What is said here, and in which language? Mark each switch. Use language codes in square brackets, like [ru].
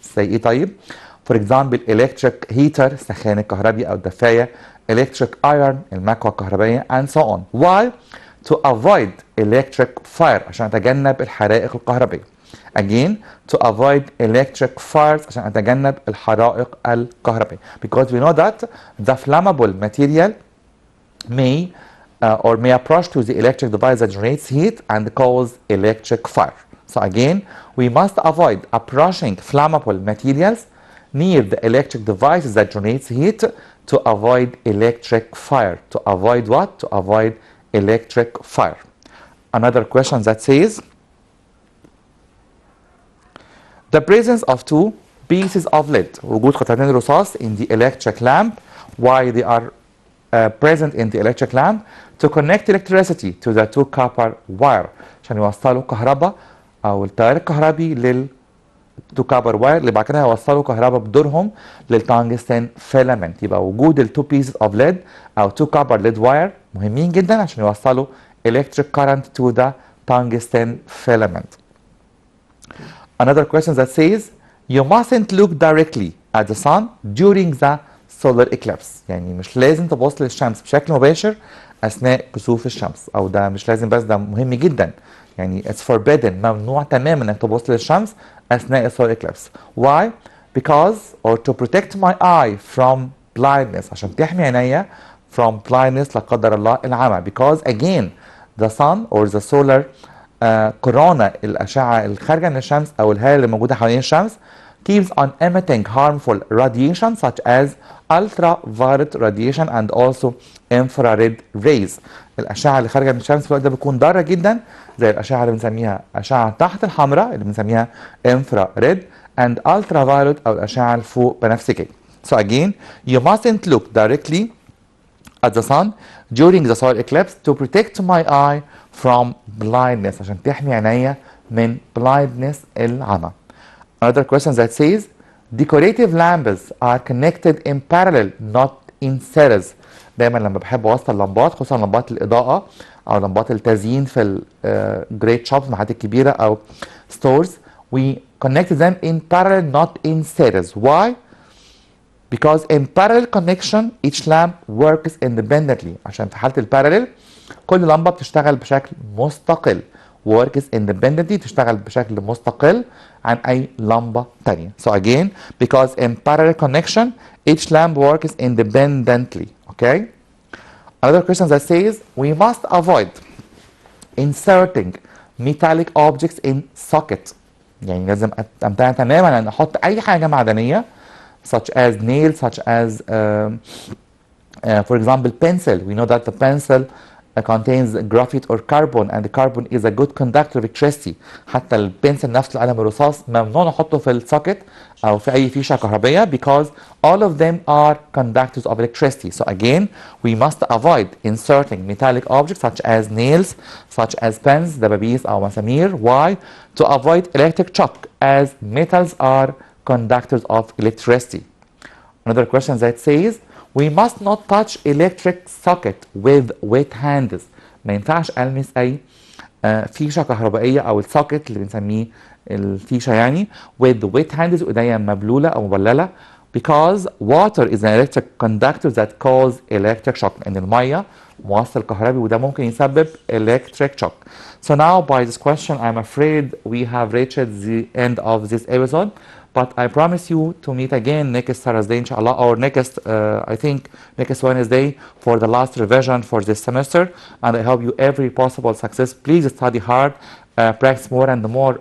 [ar] زي إيه طيب؟ [en] for example electric heater [ar] السخان الكهربي أو الدفاية، electric iron المكوى الكهربائية [en] and so on. Why? To avoid electric fire، [ar] عشان أتجنب الحرائق الكهربائية. [en] Again to avoid electric fires، [ar] عشان أتجنب الحرائق الكهربائية. [en] Because we know that the flammable material may approach to the electric device that generates heat and cause electric fire. So again we must avoid approaching flammable materials near the electric devices that generates heat to avoid electric fire. To avoid what? To avoid electric fire. Another question that says the presence of two pieces of lead، [ar] وجود قطعتين رصاص [en] in the electric lamp. Why they are present in the electric lamp? To connect electricity to the two copper wire، [ar] عشان يوصلوا كهرباء أو التيار الكهربي لل تو كابر واير اللي بعد كده هيوصلوا كهرباء بدورهم للتانجستين فيلامنت. يبقى وجود التو بيسز اوف ليد او تو كابر ليد واير مهمين جدا عشان يوصلوا [en] electric current to the tungsten filament. [ar] Another question that says [en] you mustn't look directly at the sun during the solar eclipse، [ar] يعني مش لازم تبص للشمس بشكل مباشر اثناء كسوف الشمس، او ده مش لازم بس ده مهم جدا، يعني [en] it's forbidden، [ar] ممنوع تماما انك تبص للشمس اثناء السولار اكليبس. [en] Why? Because or to protect my eye from blindness، [ar] عشان تحمي عينيا [en] from blindness [ar] لا قدر الله العمى. [en] Because again the sun or the solar corona [ar] الاشعه الخارجه من الشمس او الهاله اللي موجوده حوالين الشمس [en] keeps on emitting harmful radiation such as ultraviolet radiation and also infrared rays. [ar] الأشعة اللي خارجة من الشمس في الوقت ده بتكون ضارة جدا، زي الأشعة اللي بنسميها أشعة تحت الحمراء اللي بنسميها [en] infrared and ultraviolet [ar] أو الأشعة الفوق بنفسجية. [en] So again you mustn't look directly at the sun during the solar eclipse to protect my eye from blindness، [ar] عشان تحمي عينيا من [en] blindness العمى. Another question that says decorative lamps are connected in parallel not in series. [ar] دايما لما بحب اوصل لمبات خصوصا لمبات الاضاءه او لمبات التزيين في الجريت شوبس المحلات الكبيره او stores [en] we connect them in parallel not in series. Why? Because in parallel connection each lamp works independently، [ar] عشان في حاله الباراليل كل لمبه بتشتغل بشكل مستقل. [en] works independently [ar] تشتغل بشكل مستقل عن أي لمبة تانية. [en] So again because in parallel connection each lamp works independently. Okay. Another question that says we must avoid inserting metallic objects in socket، [ar] يعني لازم أمتنع تماما أن أحط أي حاجة معدنية [en] such as nails such as for example pencil. We know that the pencil contains graphite or carbon and the carbon is a good conductor of electricity. [ar] حتى البنسل نفس القلم الرصاص ممنوع نحطه في السوكت او في اي فيشه كهربائيه [en] because all of them are conductors of electricity. So again we must avoid inserting metallic objects such as nails such as pens [ar] دبابيس او مسامير. [en] Why? To avoid electric shock as metals are conductors of electricity. Another question that says we must not touch electric socket with wet hands. [ar] ما ينفعش ألمس أي فيشه كهربائيه او السوكت اللي بنسميه الفيشه يعني [en] with the wet hands [ar] ايديا مبلوله او مبلله [en] because water is an electric conductor that cause electric shock [ar] لان الميه موصل كهربي وده ممكن يسبب electric shock. [en] So now by this question I'm afraid we have reached the end of this episode. But I promise you to meet again next Thursday, inshallah, or next, I think, next Wednesday for the last revision for this semester. And I hope you every possible success. Please study hard, practice more and more.